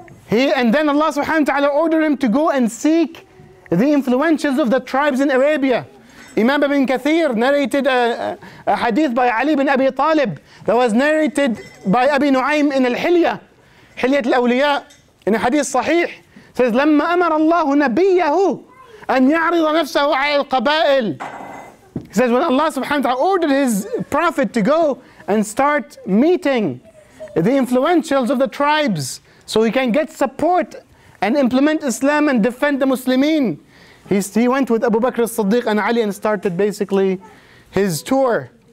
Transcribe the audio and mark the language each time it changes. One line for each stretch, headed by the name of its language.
English: And then Allah subhanahu wa ta'ala ordered him to go and seek the influentials of the tribes in Arabia. Imam Ibn Kathir narrated a hadith by Ali bin Abi Talib that was narrated by Abi Nu'aym in Al-Hilya, Hilyat al-Awliya, in a hadith sahih. Says,
Arabic: لَمَّا أَمَرَ اللَّهُ نَبِيَّهُ أَنْ يَعْرِضَ نَفْسَهُ عَلَى الْقَبَائِلِ.
English: He says, when Allah subhanahu wa ta'ala ordered his prophet to go and start meeting the influentials of the tribes so he can get support and implement Islam and defend the Muslimin, he went with Abu Bakr as-Siddiq and Ali and started basically his tour.